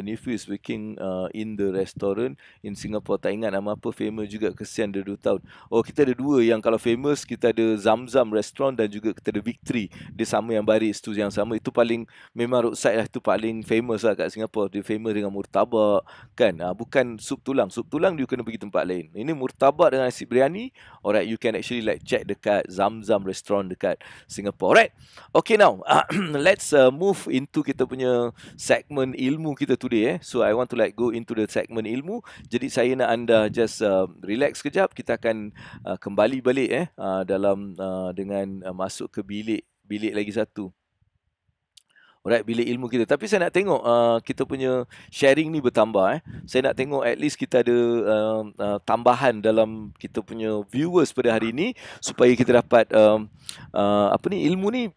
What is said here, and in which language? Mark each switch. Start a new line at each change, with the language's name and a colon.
English: The nephew is working in the restaurant in Singapore.
Malay: Tak ingat nama apa, famous juga, kesian dia 2 tahun. Oh, kita ada 2 yang kalau famous, kita ada Zamzam Restaurant dan juga kita ada Victory. Dia sama yang baris tu, yang sama. Itu paling, memang roadside lah, itu paling famous lah kat Singapore. Dia famous dengan murtabak, kan. Bukan sup tulang. Sup tulang dia kena pergi tempat lain. Ini murtabak dengan nasi biryani.
English: Alright, you can actually like check
Malay: dekat Zamzam Restaurant dekat Singapore.
English: Alright, okay, now let's move into
Malay: kita punya segmen ilmu kita
English: today. So I want to like go into the
Malay: segmen ilmu. Jadi saya nak anda
English: just relax
Malay: kejap. Kita akan kembali balik dalam dengan masuk ke bilik lagi satu. Alright, bilik ilmu kita. Tapi saya nak tengok kita punya sharing ni bertambah. Saya nak tengok
English: at least
Malay: kita ada tambahan dalam kita punya viewers pada hari ini supaya kita dapat ilmu ni.